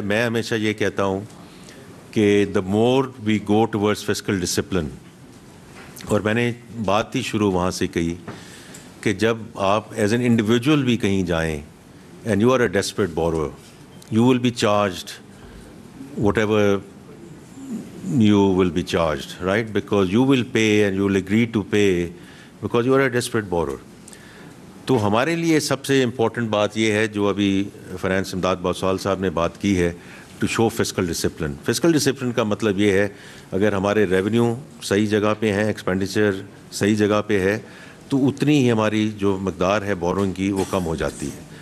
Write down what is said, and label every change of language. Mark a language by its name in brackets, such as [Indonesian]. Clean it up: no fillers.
[Urdu] میں ہمیشہ یہ کہتا ہوں کہ [English] the more we go towards fiscal discipline, [Urdu] اور میں نے بات ہی شروع وہاں سے کہی کہ جب آپ ایز این انڈیویجول بھی کہیں جائیں [English] And you are a desperate borrower, you will be charged whatever you will be charged, right? Because you will pay and you will agree to pay because you are a desperate borrower. [Urdu] تو ہمارے لیے سب سے important بات یہ ہے جو ابھی finance امداد باسوال صاحب نے بات کی ہے، [English] To show fiscal discipline. [Urdu] Fiscal discipline کا مطلب یہ ہے اگر ہمارے ریونیو صحیح جگہ پہ ہیں، ایکسپینڈیچر صحیح جگہ پہ ہے، تو اتنی ہی ہماری جو مقدار ہے بورونگ کی وہ کم ہو جاتی ہے.